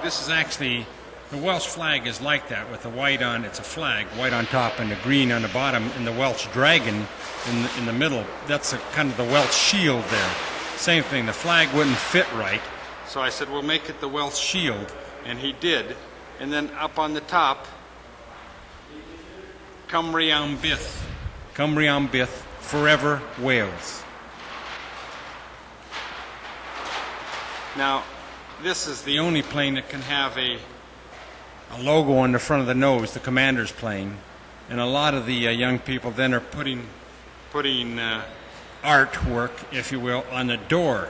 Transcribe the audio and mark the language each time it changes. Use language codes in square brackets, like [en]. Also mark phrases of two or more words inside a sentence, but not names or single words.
[en] This is actually, the Welsh flag is like that with the white on, it's a flag, white on top and the green on the bottom, and the Welsh dragon in the middle. That's kind of the Welsh shield there. Same thing, the flag wouldn't fit right. So I said, we'll make it the Welsh shield, and he did. And then up on the top, [cy] Cymru am byth. Cymru am byth, [en] forever Wales. Now, this is the only plane that can have a logo on the front of the nose, the commander's plane. And a lot of the young people then are putting artwork, if you will, on the door.